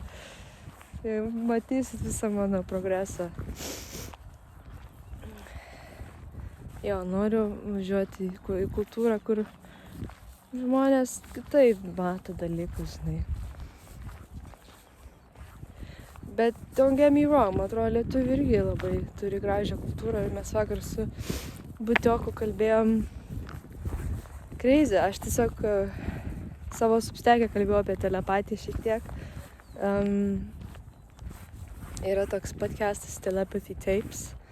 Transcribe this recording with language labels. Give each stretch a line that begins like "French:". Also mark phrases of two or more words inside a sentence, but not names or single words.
Lithuanian: Matysit visą mano progresą. Jo, noriu važiuoti į kultūrą, kur žmonės kitaip mato dalykus, žinai. Bet
English: don't get me wrong,
Lithuanian: man atrodo, lietuviai irgi labai turi gražią kultūrą ir mes vakar su Butioku kalbėjom crazy. Aš tiesiog savo substeke kalbėjau apie telepatiją šiek tiek. Yra toks podcastas Telepathy Tapes.